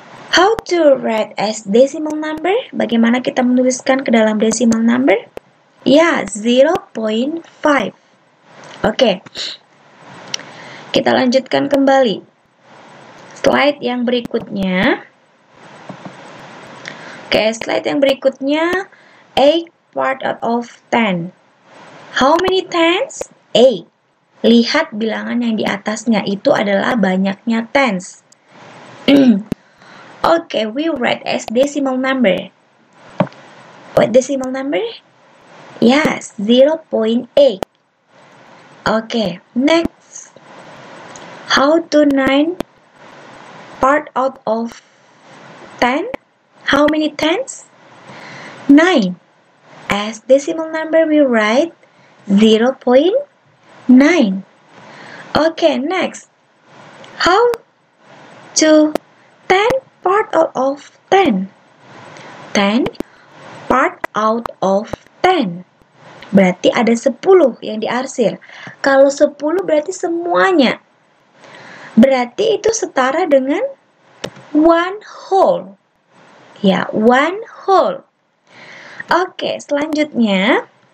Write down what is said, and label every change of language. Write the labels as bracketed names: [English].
[English] How to write as decimal number? [Indonesian] Bagaimana kita menuliskan ke dalam decimal number? Ya, 0.5. Oke. Kita lanjutkan kembali. Slide yang berikutnya. Oke, slide yang berikutnya [English] 8 part out of 10. How many tens? 8. [Indonesian] Lihat bilangan yang di atasnya itu adalah banyaknya tens. [English] Okay, we write as decimal number. What decimal number? Yes, 0.8. Okay, next. How to 9 part out of 10? How many tens? 9. As decimal number, we write 0.9. Okay, next. How to 10 part out of 10? 10 part out of 10. [Indonesian] Berarti ada 10 yang diarsir. Kalau 10 berarti semuanya. Berarti itu setara dengan 1 whole. Ya, 1 whole. Oke, selanjutnya.